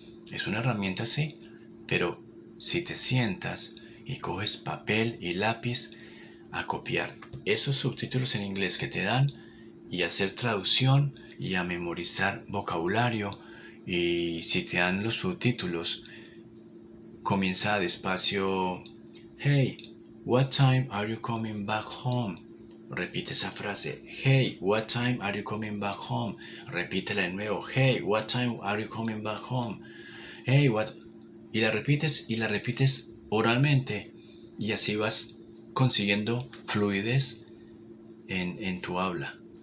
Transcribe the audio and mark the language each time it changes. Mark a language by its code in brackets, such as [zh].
[es] Es una herramienta, sí, pero si te sientas y coges papel y lápiz a copiar esos subtítulos en inglés que te dan y hacer traducción y a memorizar vocabulario. Y si te dan los subtítulos, comienza despacio. [en] Hey, what time are you coming back home? [es] Repite esa frase. [en] Hey, what time are you coming back home? [es] Repítela de nuevo. [en] Hey, what time are you coming back home? Hey, what... [es] y la repites oralmente. Y así vas consiguiendo fluidez en tu habla.